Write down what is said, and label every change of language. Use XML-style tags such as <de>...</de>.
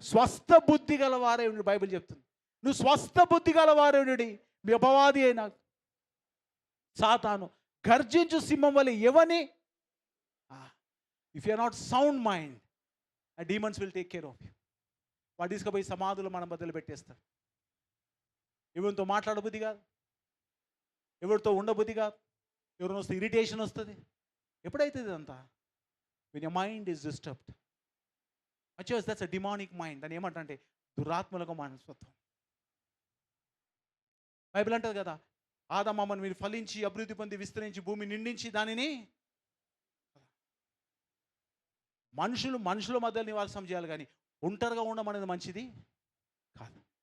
<te>స్వస్థ బుద్ధి గల వారే ఉండి, బైబిల్ చెప్తుంది. నువ్వు స్వస్థ బుద్ధి గల వారే ఉండి, మీ అపవాది అయినా సాతాను గర్జించు సింహం వల్ల ఎవని,</te> <en>If you are not sound mind, ఆ demons will take care of you.</en> <te>వాడు తీసుకుపోయి సమాధులు మనం బదులు పెట్టేస్తారు. ఎవరితో మాట్లాడబుద్ధి కాదు, ఎవరితో ఉండబుద్ధి కాదు, ఎవరిని వస్తే ఇరిటేషన్ వస్తుంది. ఎప్పుడైతే ఇదంతా,</te> <en>when your mind is disturbed, actually that's a demonic mind.</en> <te>దాన్ని ఏమంటే దురాత్మలకు మనస్తత్వం. బైబిల్ అంటది కదా, ఆదామమ్మను మీరు ఫలించి అభివృద్ధి పొంది విస్తరించి భూమి నిండించి దానిని, మనుషుల మధ్య నివాసం చేయాలి, కానీ ఒంటరిగా ఉండడం అనేది మంచిది కాదు.</te>